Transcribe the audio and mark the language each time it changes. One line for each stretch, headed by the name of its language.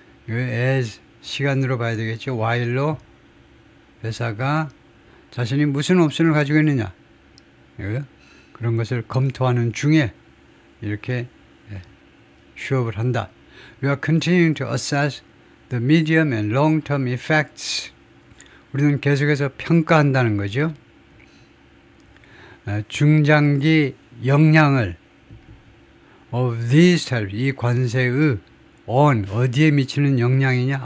Korean: as 시간으로 봐야 되겠죠. while로 회사가 자신이 무슨 옵션을 가지고 있느냐, 그런 것을 검토하는 중에 이렇게 휴업을 한다.
English: We are continuing to assess the medium and long-term effects.
Korean: 우리는 계속해서 평가한다는 거죠. 중장기 영향을
English: of these tariffs,
Korean: 이 관세의 on, 어디에 미치는 영향이냐?